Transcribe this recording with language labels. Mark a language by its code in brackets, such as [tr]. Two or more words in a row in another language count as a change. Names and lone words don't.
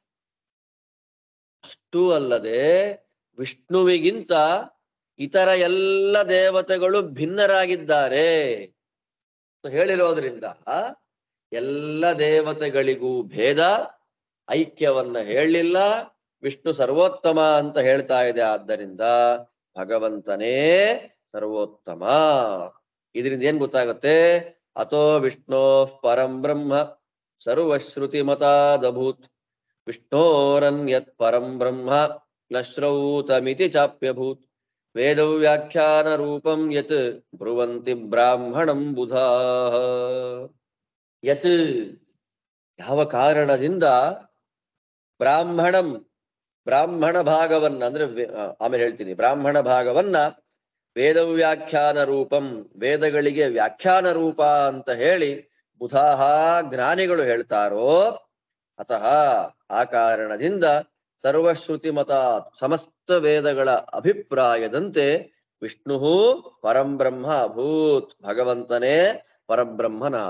[kn] ಅಷ್ಟೂ ಅಲ್ಲದೆ ವಿಷ್ಣುವಿಗಿಂತ ಇತರ ಎಲ್ಲ ದೇವತೆಗಳು ಭಿನ್ನರಾಗಿದ್ದಾರೆ ಹೇಳಿರೋದ್ರಿಂದ ಎಲ್ಲ ದೇವತೆಗಳಿಗೂ ಭೇದ, ಐಕ್ಯವನ್ನ ಹೇಳಲಿಲ್ಲ. ವಿಷ್ಣು ಸರ್ವೋತ್ತಮ ಅಂತ ಹೇಳ್ತಾ ಇದೆ. ಆದ್ದರಿಂದ ಭಗವಂತನೇ ಸರ್ವೋತ್ತಮ. ಇದರಿಂದ ಏನ್ ಗೊತ್ತಾಗತ್ತೆ? [sa] ಅಥೋ ವಿಷ್ಣೋ ಪರಂ ಬ್ರಹ್ಮ ಸರ್ವಶ್ರುತಿ ಮತಾದಭೂತ್ ವಿಷ್ಣೋರನ್ಯತ್ ಪರಂ ಬ್ರಹ್ಮ ನ ಶ್ರೌತಮಿತಿ ಚಾಪ್ಯಭೂತ್ ವೇದವ್ಯಾಖ್ಯಾನ ರೂಪಂ ಯತ್ ಬ್ರುವಂತಿ ಬ್ರಾಹ್ಮಣಂ ಬುಧಾ. [kn] ಯತ್ ಯಾವ ಕಾರಣದಿಂದ ಬ್ರಾಹ್ಮಣ ಭಾಗವನ್ನ ಅಂದ್ರೆ ಆಮೇಲೆ ಹೇಳ್ತೀನಿ, ಬ್ರಾಹ್ಮಣ ಭಾಗವನ್ನ [sa] ವೇದವ್ಯಾಖ್ಯಾನ ರೂಪಂ [kn] ವೇದಗಳಿಗೆ ವ್ಯಾಖ್ಯಾನ ರೂಪ ಅಂತ ಹೇಳಿ ಬುಧಾಹ ಜ್ಞಾನಿಗಳು ಹೇಳ್ತಾರೋ, ಅತಃ ಆ ಕಾರಣದಿಂದ ಸರ್ವಶ್ರುತಿ ಮತ ಸಮಸ್ತ ವೇದಗಳ ಅಭಿಪ್ರಾಯದಂತೆ [sa] ವಿಷ್ಣು ಪರಂಬ್ರಹ್ಮ ಅಭೂತ್ [kn] ಭಗವಂತನೇ ಪರಬ್ರಹ್ಮನಾದ.